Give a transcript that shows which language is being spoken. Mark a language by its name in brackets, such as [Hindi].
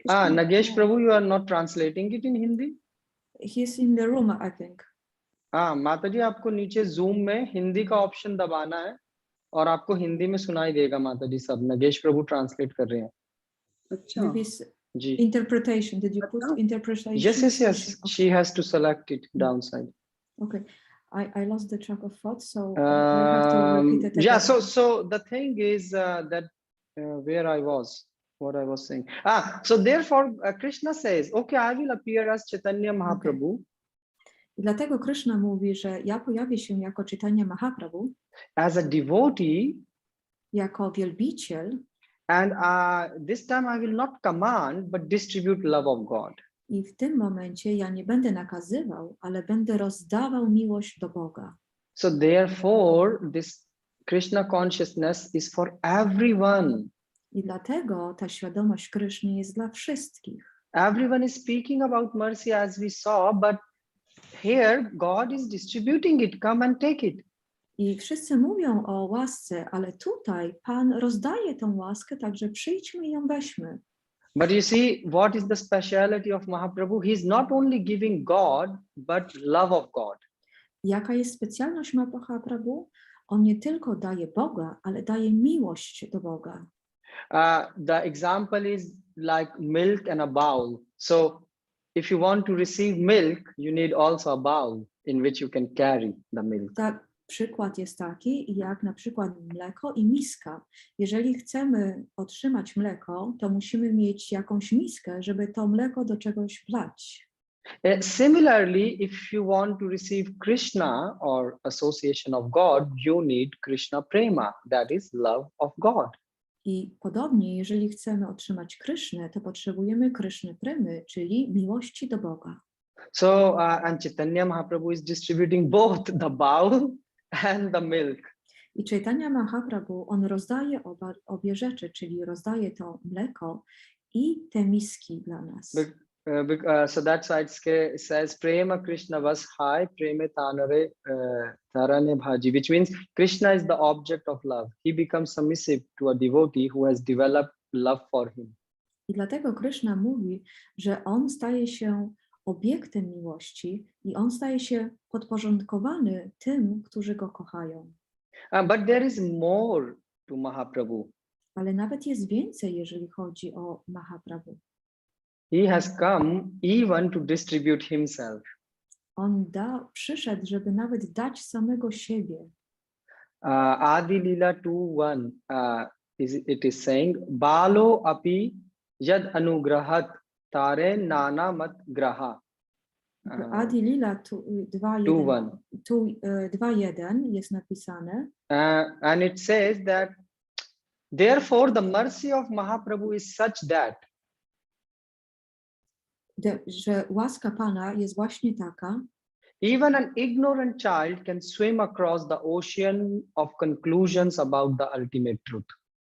[English] Nagesh Prabhu, you are not translating it in Hindi? He's in the room, I think. [Hindi] माता जी आपको नीचे Zoom में हिंदी का option दबाना है और आपको हिंदी में सुनाई देगा माता जी सब नगेश प्रभु ट्रांसलेट कर रहे हैं. अच्छा. जी. Interpretation. [English] Did you put interpretation? Yes. Okay. She has to select it downside. Okay. I lost the track of thought, so I have to repeat it again. Yeah. So the thing is that where I was, what I was saying. So therefore Krishna says, okay, I will appear as Chaitanya Mahaprabhu. Okay. [Polish] I dlatego Krishna mówi, że ja pojawię się jako Chaitanya Mahaprabhu, [English] as a devotee, [Polish] jako wielbiciel, [English] and this time I will not command, but distribute love of God. [Polish] I w tym momencie ja nie będę nakazywał, ale będę rozdawał miłość do Boga. [English] So therefore, this Krishna consciousness is for everyone. [Polish] I dlatego ta świadomość Kryszny jest dla wszystkich. [English] Everyone is speaking about mercy as we saw, but here God is distributing it. Come and take it. [Polish] I wszyscy mówią o łasce, ale tutaj Pan rozdaje tą łaskę, także przyjdźmy i ją weźmy. [English] But you see, what is the speciality of Mahaprabhu? He's not only giving God, but love of God. [Polish] Jaka jest specjalność Mahaprabhu? On nie tylko daje Boga, ale daje miłość do Boga. [English] The example is like milk and a bowl. So if you want to receive milk, you need also a bowl. in which you can carry the milk. [Polish] Tak, przykład jest taki, jak na przykład mleko i miska. Jeżeli chcemy otrzymać mleko, to musimy mieć jakąś miskę, żeby to mleko do czegoś wlać. [English] Similarly, if you want to receive Krishna or association of God, you need Krishna prema, that is love of God. [Polish] I podobnie, jeżeli chcemy otrzymać Krysznę, to potrzebujemy Kryszny Premy, czyli miłości do Boga. [English] So, and Chaitanya Mahaprabhu is distributing both the bowl and the milk. [Polish] I Chaitanya Mahaprabhu, on rozdaje obie rzeczy, czyli rozdaje to mleko i te miski dla nas. [English] So that's why it says [Sanskrit] Prema Krishna was high, Preme Tanare Tarane Bhaji, [English] which means Krishna is the object of love. He becomes submissive to a devotee who has developed love for him. [Polish] I dlatego Kryszna mówi, że on staje się obiektem miłości i on staje się podporządkowany tym, którzy go kochają. [English] But there is more to Mahaprabhu. [Polish] Ale nawet jest więcej, jeżeli chodzi o Mahaprabhu. [English] He has come even to distribute himself. [Polish] On przyszedł, żeby nawet dać samego siebie. [English] Adi Lila 2:1 it is saying [Sanskrit] Balo api yad anugrahat tare nana mat graha. [Polish] Adi Lila 2:1 jest napisane. [English] And it says that therefore the mercy of Mahaprabhu is such that [Polish] że łaska Pana jest właśnie taka, [English] even an ignorant child can swim across the ocean of conclusions about the ultimate truth.